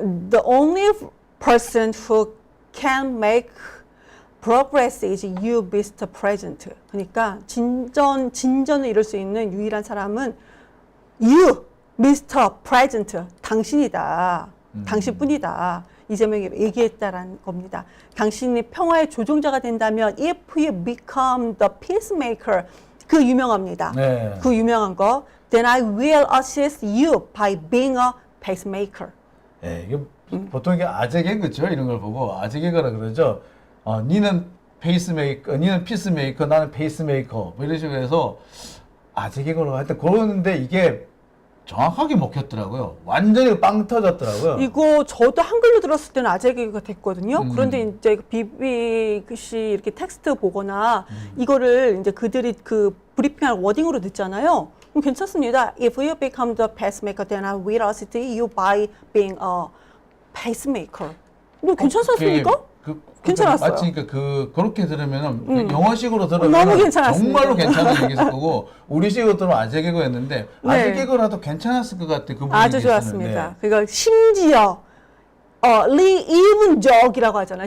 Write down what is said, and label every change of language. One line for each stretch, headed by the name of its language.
English: The only person who can make progress is you, Mr. President.
Korean: 그러니까 진전을 이룰 수 있는 유일한 사람은
English: you, Mr. President.
Korean: 당신이다. 당신뿐이다. 이재명이 얘기했다라는 겁니다. 당신이 평화의 조종자가 된다면
English: if you become the peacemaker
Korean: 그 유명합니다. 네. 그 유명한 거
English: then I will assist you by being a pacemaker.
Korean: 예, 이게 보통 이게 아재 개그죠. 이런 걸 보고 아재 개그라 그러죠. 니는 페이스메이커, 니는 피스메이커, 나는 페이스메이커. 뭐 이런 식으로 해서 아재 개그로 하여튼 그러는데 이게 정확하게 먹혔더라고요. 완전히 빵 터졌더라고요. 이거 저도 한글로 들었을 때는 아재 개그가 됐거든요. 그런데 이제 BBC 이렇게 텍스트 보거나 이거를 이제 그들이 그 브리핑한 워딩으로 듣잖아요. 그럼 괜찮습니다.
English: If you become the pacemaker, then I will assist you by being a pacemaker.
Korean: 뭐 괜찮았습니까? 괜찮았어요. 마치 그렇게 들으면은 영어식으로 들으면 너무 괜찮았습니다. 정말로 괜찮은 얘기였을 거고 우리식으로 들으면 아재 개그였는데 아재 네. 개그라도 괜찮았을 것 같아. 그 부분이 아주 좋았습니다. 그러니까 심지어 리이븐적이라고 하잖아.